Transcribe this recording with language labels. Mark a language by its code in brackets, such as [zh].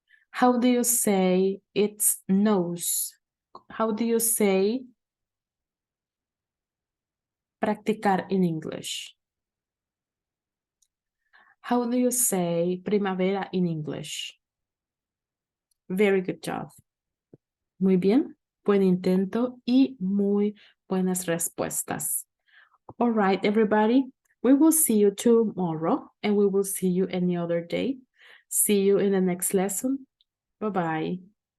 [en] How do you say it snows? How do you say practicar in English? How do you say primavera in English? Very good job. [es] Muy bien, buen intento y muy buenas respuestas. [en] All right, everybody, we will see you tomorrow and we will see you any other day. See you in the next lesson. Bye-bye.